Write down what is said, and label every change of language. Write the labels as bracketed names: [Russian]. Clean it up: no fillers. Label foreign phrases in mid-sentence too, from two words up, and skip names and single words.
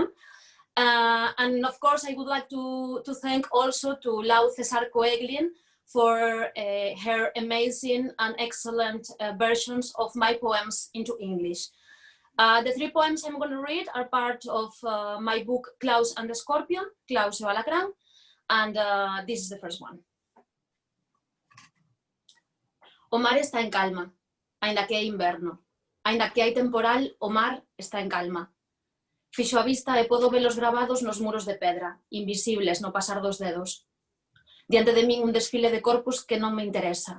[English] And of course, I would like to thank also to Lau Cesar Coeglin for her amazing and excellent versions of my poems into English. The three poems I'm going to read are part of my book Klaus and the Scorpion, Klaus e o Alacrán, and this is the first one. [Galician] O mar está en calma, ainda que é inverno. Ainda que hai temporal, o mar está en calma. Fixo a vista e podo velos gravados nos muros de pedra, invisibles no pasar dos dedos. Diante de min un desfile de corpos que non me interesa.